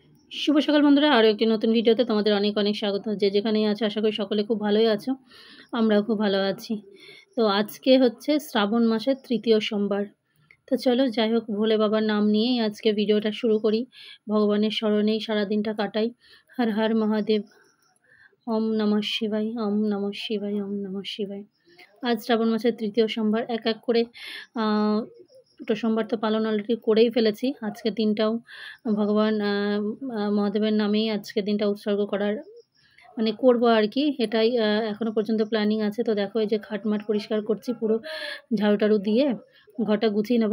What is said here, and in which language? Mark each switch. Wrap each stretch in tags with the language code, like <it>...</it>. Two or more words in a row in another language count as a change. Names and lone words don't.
<bn>শুভ সকাল বন্ধুরা, আরও একটি নতুন ভিডিওতে তোমাদের অনেক অনেক স্বাগত। যে যেখানেই আছো আশা করি সকলে খুব ভালোই আছো, আমরাও খুব ভালো আছি। তো আজকে হচ্ছে শ্রাবণ মাসের তৃতীয় সোমবার। তো চলো যাই হোক, ভোলে বাবার নাম নিয়েই আজকে ভিডিওটা শুরু করি। ভগবানের স্মরণেই সারাদিনটা কাটাই। হর হর মহাদেব,</bn> <sa>ওম নমঃ শিবায়, ওম নমঃ শিবায়, ওম নমঃ শিবায়।</sa> <bn>আজ শ্রাবণ মাসের তৃতীয় সোমবার। এক এক করে দুটো সোমবার তো পালন অলরেডি করেই ফেলেছি। আজকের দিনটাও ভগবান মহাদেবের নামেই আজকের দিনটা উৎসর্গ করার মানে করবো আর কি, এটাই এখনও পর্যন্ত প্ল্যানিং আছে। তো দেখো, এই যে খাটমাট পরিষ্কার করছি, পুরো ঝাড়ু টাড়ু দিয়ে ঘরটা গুছিয়ে নেবো।</bn>